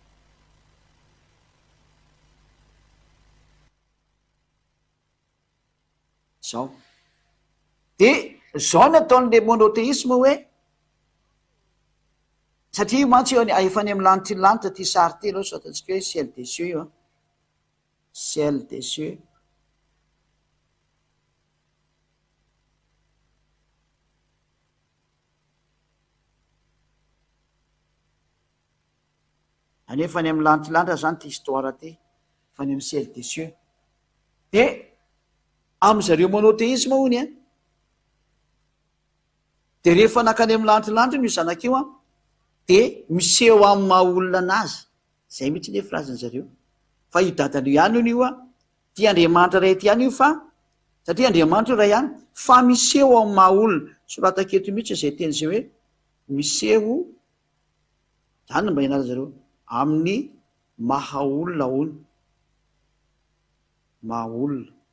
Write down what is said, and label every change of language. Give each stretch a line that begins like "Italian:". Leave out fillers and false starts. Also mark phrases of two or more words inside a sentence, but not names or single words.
Malagasy: zao de zao ny ataon'le monoteisme hoe satria mantsy eo efa any amy lanitra ny lanitra ty sary ty aloha so ataontsika hoe
French: ciel des cieux
Malagasy: io a
French: ciel des cieux
Malagasy: anefa any amy lanitra lanitra zany ty histoire ty fa any amy
French: ciel des cieux
Malagasy: de am'zareo monoteisme ony a de rehefa nakany amy lanitra lanitra io zanak'io a de miseho amy maha olona anazy zay mihitsy le frazany zareo fa io dadan'io ihany io io a ty andriamanitra ray ty ihany io fa satria andriamanitra io ray ihany fa miseho amy maha olona sorataketo mihitsy zay teny zay hoe miseho zany mba ianaza zareo amin'ny maha olona ony maha olona